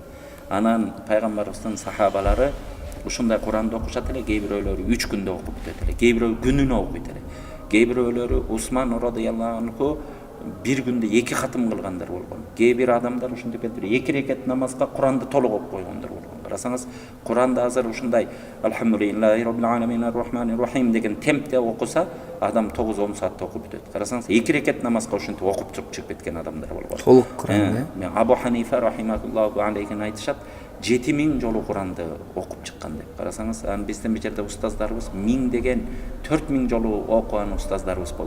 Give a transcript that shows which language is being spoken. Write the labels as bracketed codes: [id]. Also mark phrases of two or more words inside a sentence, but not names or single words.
[ky] Анан пайгамбарыбыздын сахабалары ушундай Куранды окушат эле, кээ бирөөлөрү 3 күндө окуп бүтөт эле, кээ бирөө күнүнө окуйт эле. Кээ бирөөлөрү Усман [ar] رضي الله عنه [ky] 1 күндө 2 хатым кылгандар болгон. Кээ бир адамдар ушинтип кетип 2 рекет намазга Куранды толук окуп койгондар болгон. Карасаңыз, Куранды азыр ушундай [ar] الحمد لله رب العالمين الرحمن الرحيم [ky] деген темпте окуса, адам 9-10 саатта окуп бүтөт. Карасаңыз, 2 рекет намазга ушинтип окуп чыгып кеткен адамдар болгон. Толук Куран. Мен Абу Ханифа [ar] رحمه الله عليه [ky] айтышат, 7000 жолу Куранды окуп чыккан деп. Карасаңыз, биздин бир жерде устаздарыбыз 1000 деген 4000 жолу окуган устаздарыбыз болду.